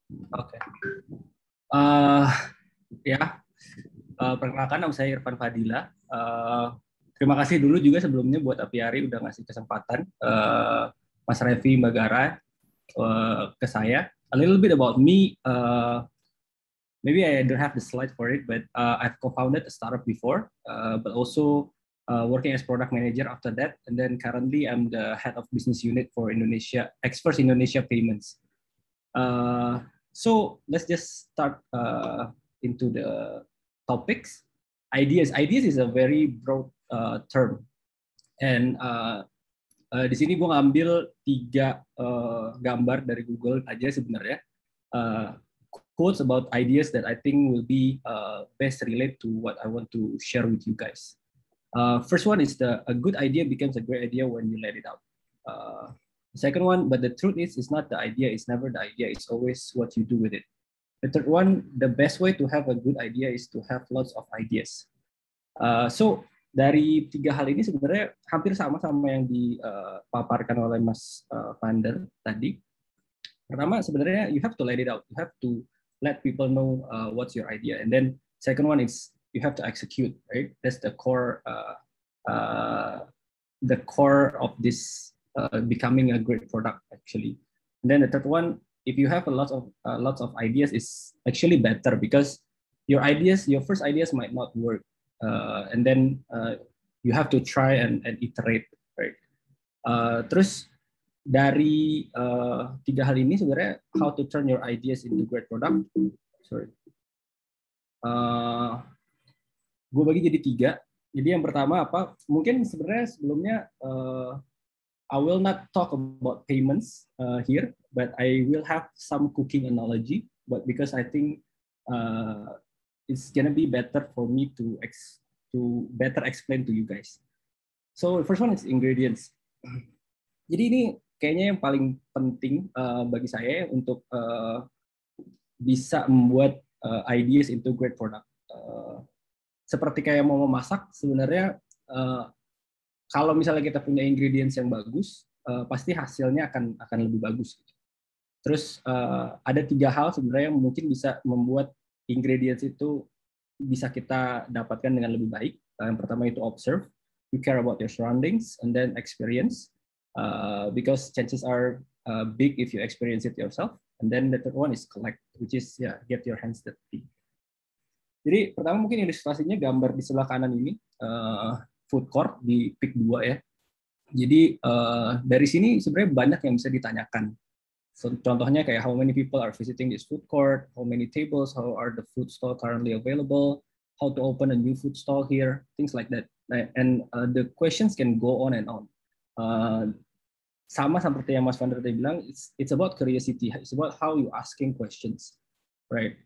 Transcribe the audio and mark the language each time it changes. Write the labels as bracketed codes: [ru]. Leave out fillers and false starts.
[id] Oke. Perkenalkan nama saya Irfan Fadila. Terima kasih dulu juga sebelumnya buat Apiari udah ngasih kesempatan Mas Revi Mbagara ke saya. [en] A little bit about me. Maybe I don't have the slide for it, but I've co-founded a startup before, but also working as product manager after that. And then currently I'm the head of business unit for Indonesia, Express Indonesia Payments. So let's just start into the topics. Ideas is a very broad term. [id] And di sini gue ngambil 3 gambar dari Google aja sebenarnya. [en] Quotes about ideas that I think will be best relate to what I want to share with you guys. First one is a good idea becomes a great idea when you let it out. The second one, but the truth is, it's not the idea, it's never the idea, it's always what you do with it. The third one, the best way to have a good idea is to have lots of ideas. [id] So dari 3 hal ini sebenarnya hampir sama yang dipaparkan oleh Mas Vander tadi. Pertama sebenarnya [en] you have to let it out, you have to let people know what's your idea, and then second one is you have to execute, right? That's the core of this becoming a great product actually. And then the third one, if you have lots of ideas, is actually better because your first ideas might not work, and then you have to try and iterate, right? [id] Terus dari 3 hal ini sebenarnya [en] how to turn your ideas into great product. Sorry. [id] Gue bagi jadi 3. Jadi yang pertama apa? Mungkin sebenarnya sebelumnya [en] I will not talk about payments here, but I will have some cooking analogy. But because I think it's gonna be better for me to better explain to you guys. So the first one is ingredients. [id] Jadi ini kayaknya yang paling penting bagi saya untuk bisa membuat [en] ideas into great product. [id] Seperti kayak mau memasak, sebenarnya kalau misalnya kita punya ingredients yang bagus, pasti hasilnya akan lebih bagus. Terus ada 3 hal sebenarnya yang mungkin bisa membuat ingredients itu bisa kita dapatkan dengan lebih baik. Yang pertama itu [en] observe, you care about your surroundings, and then experience. Because chances are big if you experience it yourself. And then the third one is collect, which is get your hands dirty. [id] Jadi pertama mungkin ilustrasinya gambar di sebelah kanan ini food court di PIK 2 ya. Jadi dari sini sebenarnya banyak yang bisa ditanyakan. [en] So, [id] contohnya kayak [en] how many people are visiting this food court, how many tables, how are the food stall currently available, how to open a new food stall here, things like that. And the questions can go on and on. [id] Sama seperti yang Mas Vander tadi bilang, [en] it's about curiosity, it's about how you asking questions, right?